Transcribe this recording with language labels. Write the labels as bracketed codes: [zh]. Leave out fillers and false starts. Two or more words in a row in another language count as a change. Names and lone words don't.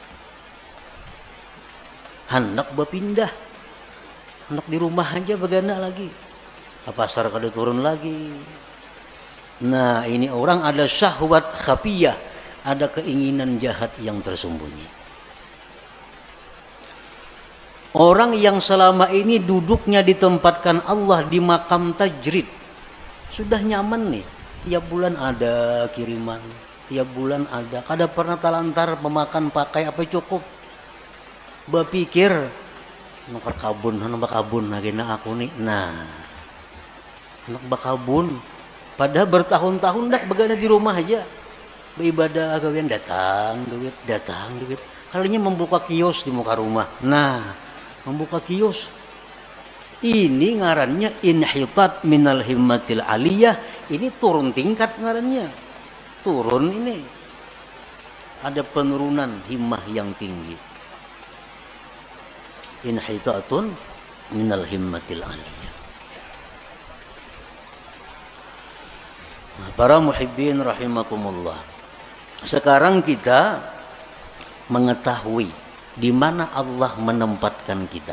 [bjn] Hendak berpindah, hendak di rumah aja begana lagi, ke pasar kada turun lagi. [id] Nah, ini orang ada [ar] شهوة خفية, [id] ada keinginan jahat yang tersembunyi. [bjn] Orang yang selama ini duduknya ditempatkan Allah di [ar] مقام التجريد, [bjn] sudah nyaman nih, tiap bulan ada kiriman, tiap bulan ada, kada pernah talantar memakan pakai apa cukup. Berpikir nak berkabun lagi na aku nih. Nah, nak berkabun padahal bertahun-tahun dak begana di rumah aja beribadah, gawian datang duit. Kalinya membuka kios di muka rumah. Nah, membuka kios ini ngarannya [ar] انحطاط من الهمة العالية. [bjn] Ini turun tingkat ngarannya, turun ini, ada penurunan himmah yang tinggi. [ar] انحطاط من الهمة العالية. [id] Para [ar] محبين رحمكم الله, [id] sekarang kita mengetahui di mana Allah menempatkan kita.